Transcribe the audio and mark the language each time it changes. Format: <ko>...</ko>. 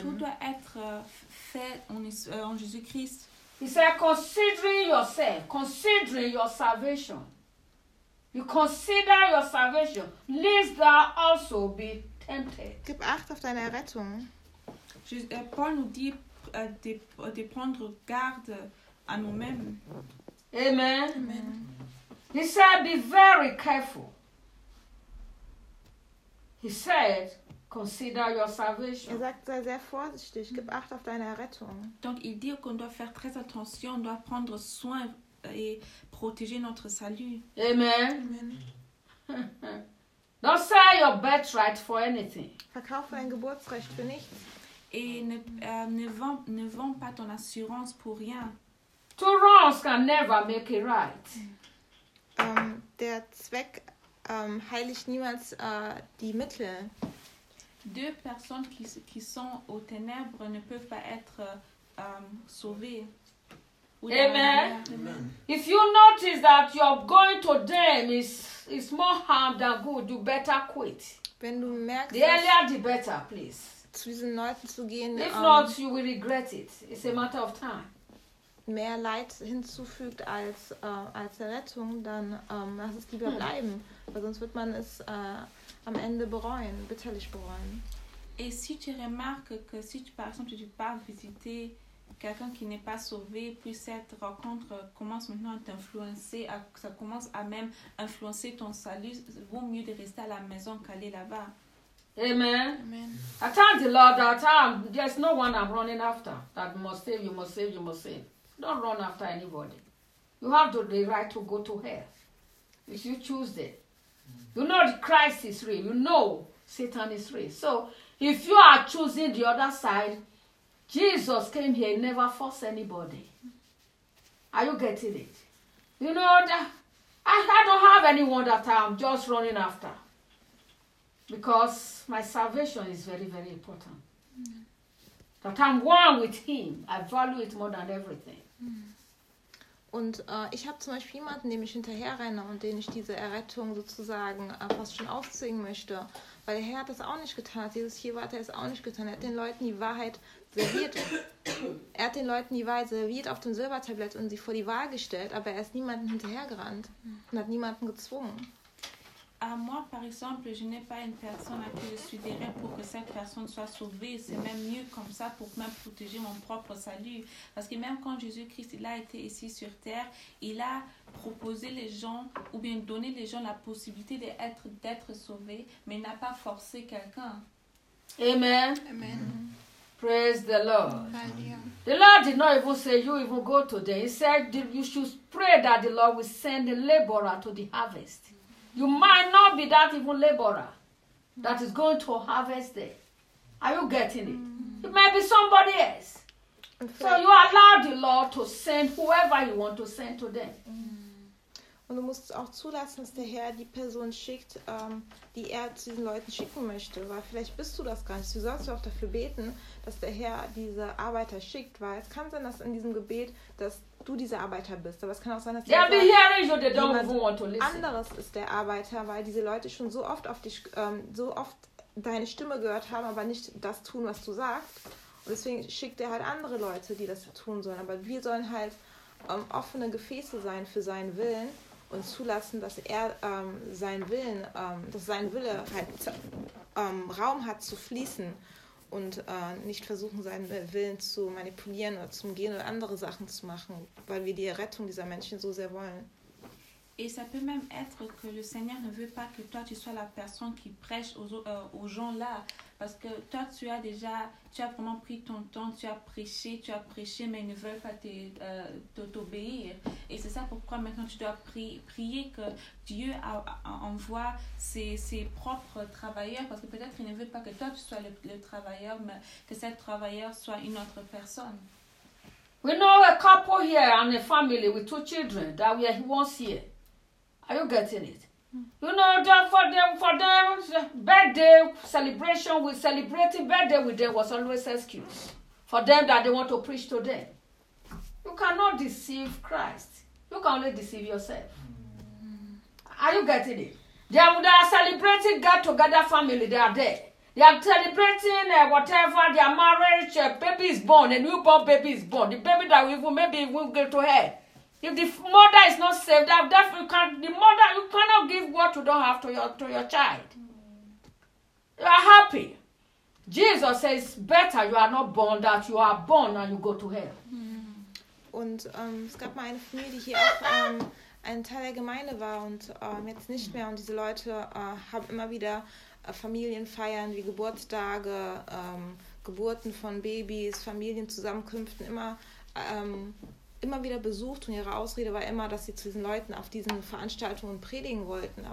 <fr>Tout doit être fait en Jésus-Christ.</fr> <en>He said, considering your salvation. You consider your salvation, lest thou also be tempted.</en> <de>Gib Acht auf deine Errettung.</de> <fr>Paul nous dit de prendre garde à nous-mêmes. Amen. Amen.</fr> <en>He said, be very careful. He said, consider your salvation.</en> <de>Er sagt, sei sehr vorsichtig, gib Acht auf deine Errettung.</de> <fr>Donc il dit qu'on doit faire très attention, on doit prendre soin et protéger notre salut. Amen. Amen.</fr> <en>Don't sell your birthright for anything.</en> <de>Verkaufe dein Geburtsrecht für nichts.</de> <fr>Et ne vend pas ton assurance pour rien.</fr> <en>Two wrongs can never make a right.</en> <de>Der Zweck heilig niemals die Mittel.</de> <fr>Deux personnes qui sont aux ténèbres ne peuvent pas être sauvées. Amen. Amen.</fr> <en>If you notice that you're going to them is more harm than good, you better quit.</en> <de>Wenn du merkst,</de> <en>the earlier the better, please.</en> <de>Zu diesen Leuten zu gehen.</de> <en>If not, you will regret it. It's a matter of time.</en> <de>Mehr Leid hinzufügt als Errettung, dann lass es lieber bleiben. Weil sonst wird man es am Ende bereuen, bitterlich bereuen.</de> <fr>Et si tu remarques que si tu, par exemple, tu pars visiter quelqu'un qui n'est pas sauvé, puis cette rencontre commence maintenant à t'influencer, ça commence à même influencer ton salut, vaut mieux de rester à la maison qu'aller là-bas. Amen.</fr> <en>I thank the Lord that there's no one I'm running after that must save, you must save, you must save. Don't run after anybody. You have the right to go to hell if you choose it. You know the Christ is real. You know Satan is real. So if you are choosing the other side, Jesus came here, never forced anybody. Are you getting it? You know, I don't have anyone that I'm just running after. Because my salvation is very, very important. Mm. That I'm one with him. I value it more than everything. Mm.</en> <de>Und ich habe zum Beispiel jemanden, dem ich hinterherrenne und den ich diese Errettung sozusagen fast schon aufzwingen möchte. Weil der Herr hat das auch nicht getan, hat Jesus hier war, hat er es auch nicht getan. Er hat den Leuten die Wahrheit serviert. Er hat den Leuten die Wahrheit serviert auf dem Silbertablett und sie vor die Wahl gestellt, aber er ist niemanden hinterhergerannt und hat niemanden gezwungen.</de> <fr>Moi, par exemple, je n'ai pas une personne à qui je suis derrière pour que cette personne soit sauvée. C'est même mieux comme ça pour même protéger mon propre salut. Parce que même quand Jésus-Christ il a été ici sur terre, il a proposé les gens ou bien donné les gens la possibilité d'être sauvés, mais il n'a pas forcé quelqu'un. Amen. Amen.</fr> <en>Praise the Lord. The Lord did not even say you even go today. He said you should pray that the Lord will send a laborer to the harvest. You might not be that even laborer that is going to harvest there. Are you getting it? It might be somebody else. So you allow the Lord to send whoever you want to send to them.</en> <de>Und du musst auch zulassen, dass der Herr die Person schickt, die er zu diesen Leuten schicken möchte. Weil vielleicht bist du das gar nicht. Du sollst auch dafür beten, dass der Herr diese Arbeiter schickt. Weil es kann sein, dass in diesem Gebet, dass du dieser Arbeiter bist. Aber es kann auch sein, dass der jemand anderes ist, der Arbeiter, weil diese Leute schon so oft auf dich, so oft deine Stimme gehört haben, aber nicht das tun, was du sagst. Und deswegen schickt er halt andere Leute, die das tun sollen. Aber wir sollen halt offene Gefäße sein für seinen Willen. Und zulassen, dass er seinen Willen, dass sein Wille halt Raum hat zu fließen und nicht versuchen, seinen Willen zu manipulieren oder zu umgehen oder andere Sachen zu machen, weil wir die Rettung dieser Menschen so sehr wollen.</de> <fr>Et ça peut même être que le Seigneur ne veut pas que toi tu sois la personne qui prêche aux gens là, parce que toi tu as déjà, tu as vraiment pris ton temps, tu as prêché, mais ils ne veulent pas t'obéir. Et c'est ça pourquoi maintenant tu dois prier que Dieu envoie ses propres travailleurs, parce que peut-être il ne veut pas que toi tu sois le travailleur, mais que cette travailleur soit une autre personne.</fr> <en>We know a couple here and a family with two children that we are once here. Are you getting it? You know, for them, birthday celebration, we celebrating birthday with them was always excuse for them that they want to preach to them. You cannot deceive Christ. You can only deceive yourself. Are you getting it? They are celebrating get together family. They are there. They are celebrating whatever their marriage. Baby is born. A newborn baby is born. The baby that we will get to her. If the mother is not saved, you cannot give what you don't have to your child. You are happy. Jesus says, better you are not born, that you are born and you go to hell.</en> <de>Und es gab mal eine Familie, die hier auch ein Teil der Gemeinde war und jetzt nicht mehr. Und diese Leute haben immer wieder Familienfeiern wie Geburtstage, Geburten von Babys, Familienzusammenkünften immer wieder besucht und ihre Ausrede war immer, dass sie zu diesen Leuten auf diesen Veranstaltungen predigen wollten.</de>